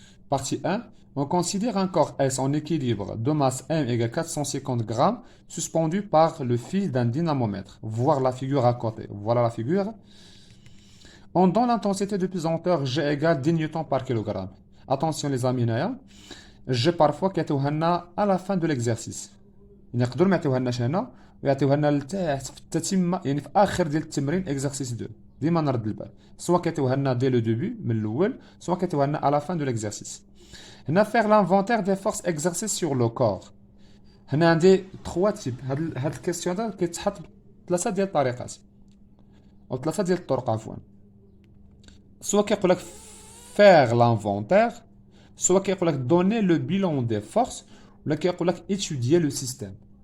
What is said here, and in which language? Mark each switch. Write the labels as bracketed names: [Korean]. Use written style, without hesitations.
[French] Partie 1. On considère un corps S en équilibre de masse M égale 450 grammes suspendu par le fil d'un dynamomètre. Voir la figure à côté. Voilà la figure. On donne l'intensité de pesanteur G égale 10 newtons par kilogramme. Attention les amis, G parfois [Arabic] كيعطيوها [French] à la fin de l'exercice. [Arabic] يقدروا ما يعطيوهالناش هنا ويعطيوها لنا لتحت في التتمه يعني في اخر ديال التمرين [French] exercice 2. [Arabic] ديما نرد البال. سواء كيعطيوها لنا [French] dès le début [Arabic] من الاول سواء كيعطيوها لنا [French] à la fin de l'exercice. [Arabic] هنا [French] faire l'inventaire des forces exercées sur le corps. [Arabic] هنا عندي 3 types. هاد الكيستيون هذا كيتحط بثلاثه ديال الطريقات او ثلاثه ديال الطرق عفوا. سواء كيقول لك [French] faire l'inventaire, soit [Arabic] كيقول لك [French] donner le bilan des forces, [Arabic] ولا كيقول لك [French] étudier le système.